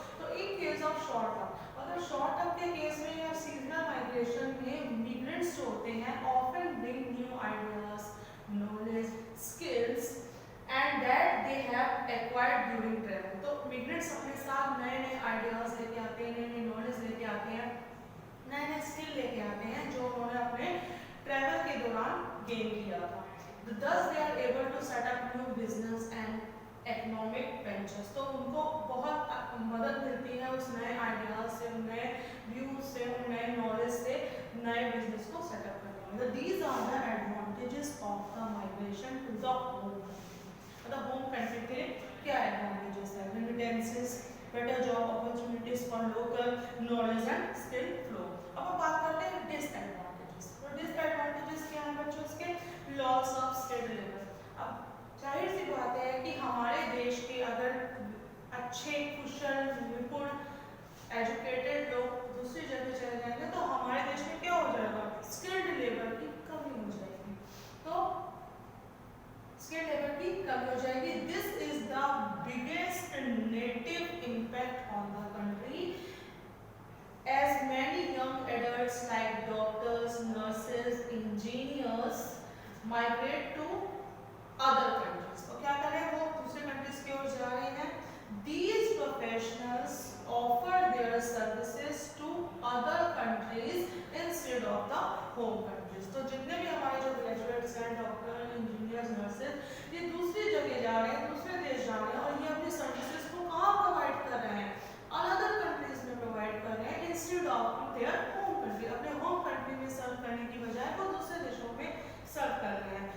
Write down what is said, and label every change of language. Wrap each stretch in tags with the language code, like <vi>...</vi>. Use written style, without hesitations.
<en>तो in case of short term,</en> <hi>अगर short term के केस में या सीजनल माइग्रेशन में मिग्रेंट्स जो होते हैं</hi> <en>Often bring new ideas, knowledge, skills and that they have acquired during travel.</en> <hi>तो मिग्रेंट्स अपने साथ नए नए आइडियाज लेके आते हैं, नई नई नॉलेज लेके आते हैं, नए नए स्किल लेके आते हैं जो उन्होंने अपने ट्रैवल के दौरान गेन किया था।</hi> <en>Thus they are able to set up new business and economic ventures।</en> <hi>तो उनको बहुत मदद मिलती है उस नए आइडियाज से, नए व्यूज से, नए नॉलेज से नए बिजनेस को सेटअप करने में।</hi> <en>These are the advantages of the migration to the home country।</en> <hi>मतलब होम कंट्री के क्या एडवांटेजेस है? Remittances, better job opportunities for local, knowledge and skill flow. अब हम बात करते हैं डिसएडवांटेजेस। तो डिसएडवांटेजेस क्या हैं बच्चों? इसके लॉस ऑफ स्किल्ड लेबर। अब जाहिर सी बात है कि हमारे देश के अगर अच्छे कुशल निपुण एजुकेटेड लोग दूसरी जगह चले जाएंगे तो हमारे देश में क्या हो जाएगा? स्किल्ड लेबर की कमी हो जाएगी। तो स्किल्ड लेबर की कमी हो जाएगी।</hi> <en>This is the biggest negative impact on the country as many young adults like doctors, nurses, engineers migrate to other countries।</en> <hi>तो क्या करें? वो दूसरे कंट्रीज की ओर जा रहे हैं।</hi> <en>These professionals offer their services to other countries instead of the home countries।</en> <hi>तो जितने भी हमारे जो ग्रेजुएट्स हैं, डॉक्टर, इंजीनियर्स, नर्सेज, ये दूसरी जगह जा रहे हैं, दूसरे देश जा रहे हैं और ये अपनी सर्विसेज को कहाँ प्रोवाइड कर रहे हैं? अनदर कंट्रीज में प्रोवाइड कर रहे हैं</hi> <en>Instead of their home country.</en> <hi>अपने होम कंट्री में सर्व करने की बजाय वो दूसरे देशों में सर्व कर रहे हैं।</hi>